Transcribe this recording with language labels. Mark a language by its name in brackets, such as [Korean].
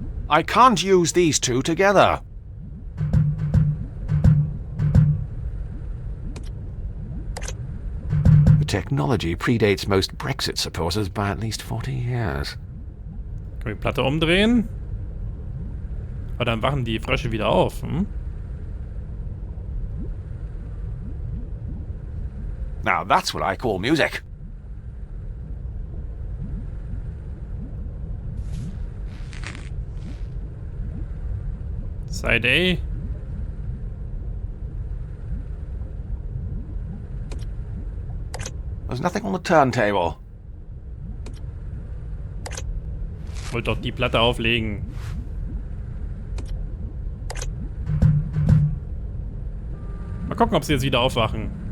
[English] I can't use these two together. The technology predates most Brexit supporters by at least 40 years. [German] Können wir die Platte umdrehen? Aber dann wachen die Frösche wieder auf, hm? [English] Now that's what I call music. Side A. There's nothing on the turntable. [German] Wollte doch die Platte auflegen. Mal gucken, ob sie jetzt wieder aufwachen.